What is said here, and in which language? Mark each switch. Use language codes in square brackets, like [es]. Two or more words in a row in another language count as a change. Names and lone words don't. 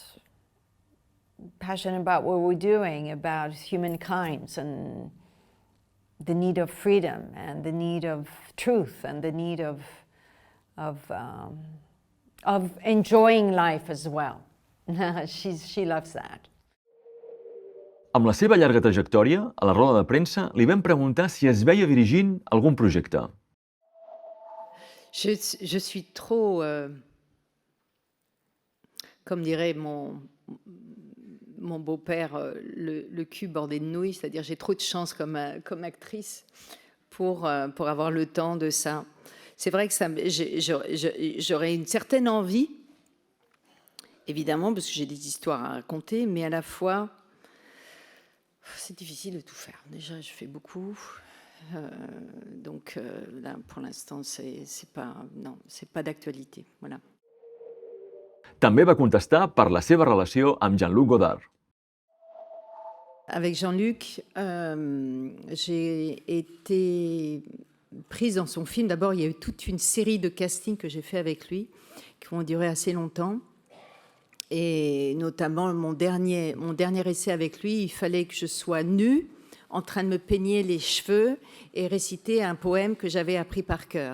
[en] Passionate about what we're doing, about humankind and the need of freedom and the need of truth and the need of enjoying life as well. She loves that. [ca] Amb la seva llarga trajectòria, a la roda de premsa li vam preguntar si es veia dirigint algun projecte. [fr] Je suis trop, comme dirait mon beau-père, le cul bordé de nouilles, c'est-à-dire j'ai trop de chance comme actrice pour avoir le temps de ça. C'est vrai que j'aurais une certaine envie, évidemment, parce que j'ai des histoires à raconter, mais à la fois, c'est difficile de tout faire. Déjà, je fais beaucoup. Donc là, pour l'instant, c'est pas d'actualité. Voilà. [ca] També va contestar per la seva relació amb Jean-Luc Godard. [fr] Avec Jean-Luc, j'ai été prise dans son film. D'abord, il y a eu toute une série de castings que j'ai fait avec lui, qui ont duré assez longtemps. Et notamment, mon dernier essai avec lui, il fallait que je sois nue, en train de me peigner les cheveux et réciter un poème que j'avais appris par cœur.